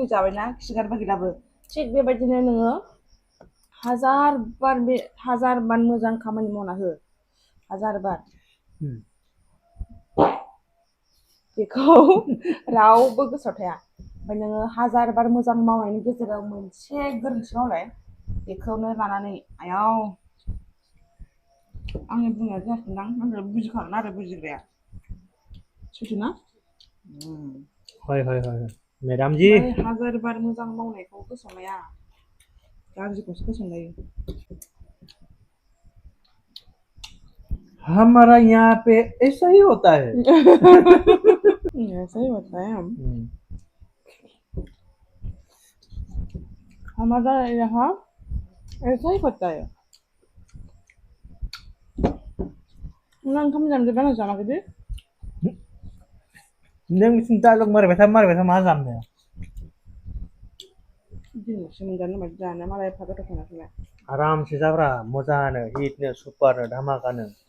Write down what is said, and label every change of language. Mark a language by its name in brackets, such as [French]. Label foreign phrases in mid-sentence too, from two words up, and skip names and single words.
[Bodo] जाबायना खिगारबा गैलाबो थिग बेबायदिनो नोङो हाजार बार मोजां खामानि मावना हो हाजार बार बेखौ रावबो गोसोआव थाया ओमफ्राय नोङो हाजार बार मोजां मावनायनि गेजेराव मोनसे गोरोन्थि मावलाय बेखौनो लानानै आयाव आंनि बुंनाया जायाखैदां नाथाय बुजिखागोन आरो बुजिग्राया सैथोना हय हय हय मेदाम जी ओमफ्राय हाजार बार मोजां मावनायखौ गोसोआव लाया गाज्रिखौसो गोसोआव लायो [Hindi] हमारा यहाँ पे ऐसा ही होता है ऐसा ही होता है हमारा यहाँ ऐसा ही होता है [Bodo] नों ओंखाम जानोबा आं जानाखै दे नों बिसिनि डायलग मारिबाय था मा जानो दिनैसो मोनजानो बायदि जानो मालाय एफा गोथाव संनायखौलाय आरामसे जाब्रा मोजांनो हिटनो सुपारनो धामाकानो